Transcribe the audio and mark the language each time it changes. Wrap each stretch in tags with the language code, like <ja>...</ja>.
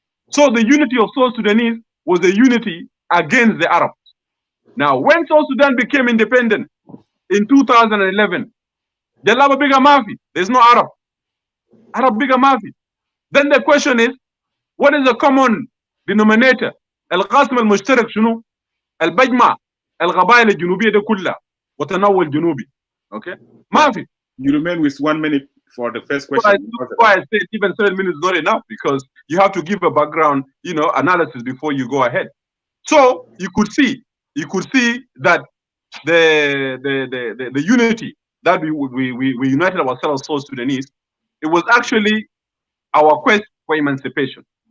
<en>So the unity of South Sudanese was a unity against the Arabs. Now, when South Sudan became independent in 2011,</en> <ar>Jalaba Biga Mafi,</ar> <en>there's no Arab.</en> <ar>Arab Biga Mafi.</ar> <en>Then the question is, what is the common denominator?</en> <ar>القاسم المشترك شنو؟ البجمع القبائل الجنوبية دي كلها وتنوع الجنوبي.</ar> <en>Okay?</en> <ar>ما في.</ar> <en>You remain with 1 minute for the first question. That's why I said even 7 minutes is not enough, because you have to give a background, analysis before you go ahead. So you could see that the unity that we united ourselves, South Sudanese, it was actually our quest for emancipation.</en>